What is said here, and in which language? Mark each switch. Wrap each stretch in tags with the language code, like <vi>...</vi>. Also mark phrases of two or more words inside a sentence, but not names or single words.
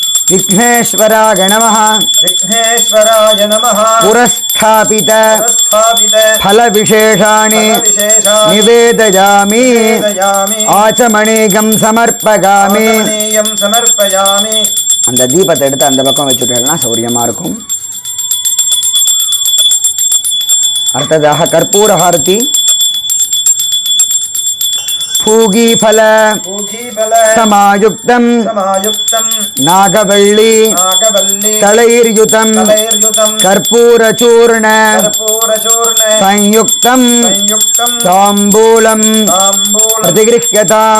<sa>विघ्नेश्वराय नमः विघ्नेश्वराय नमः புரஸ்தாபித प्रस्थापित फलविशेषाणि फलविशेषाणि निवेदयामि निवेदयामि आच्चमणिकम् समर्प्पकामि. आचमनीयं समर्पयामि.</sa> <ta>அந்த தீபத்தை எடுத்து அந்த பக்கம் வச்சுட்டேன்னா சௌரியமாக இருக்கும். அடுத்ததாக கற்பூர ஹாரதி.</ta> <sa>பூகீஃபல पूगीफल சமாயுக்தம் समायुक्तं நாகவள்ளி नागवल्ली தளைர்யுதம் तलैर्युतं கற்பூரச்சூர்ண कर्पूरचूर्ण संयुक्तं संयुक्तं தாம்பூலம் ताम्बूलं प्रतिगृह्यताम्</sa>